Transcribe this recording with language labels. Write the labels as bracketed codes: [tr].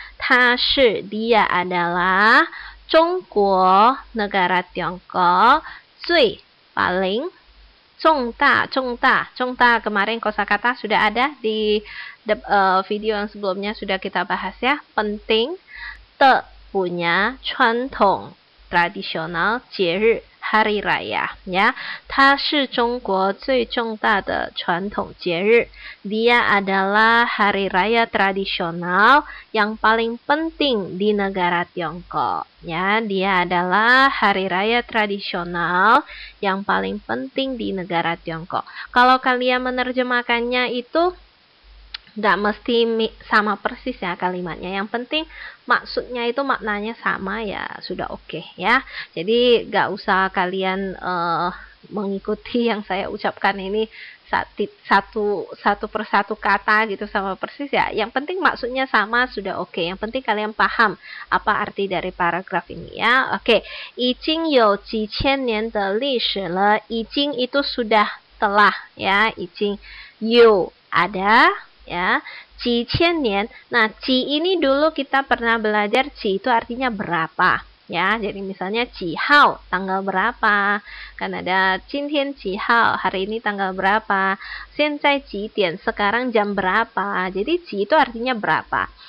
[id] Ta shi dia adalah Zhongguo negara Tiongkok zui paling Zhongda kemarin kosakata sudah ada di video yang sebelumnya sudah kita bahas ya. Penting te punya 传统 tradisional 节日 hari raya ya. [zh] 它是中国最重大的传统节日. [id] Dia adalah hari raya tradisional yang paling penting di negara Tiongkok ya. Dia adalah hari raya tradisional yang paling penting di negara Tiongkok. Kalau kalian menerjemahkannya itu nggak mesti sama persis ya kalimatnya. Yang penting maksudnya itu maknanya sama ya sudah oke ya. Jadi nggak usah kalian mengikuti yang saya ucapkan ini satu persatu kata gitu sama persis ya. Yang penting maksudnya sama sudah oke. Yang penting kalian paham apa arti dari paragraf ini ya. [zh] Oke, 已经有几千年的历史了. [id] 已经 itu sudah telah ya. [zh] 已经有 ada ya, 几千年. [id] Nah, 几 ini dulu kita pernah belajar 几 itu artinya berapa ya. Jadi misalnya 几号 tanggal berapa. Kan ada 今天几号 hari ini tanggal berapa. 现在几点 sekarang jam berapa. Jadi 几 itu artinya berapa.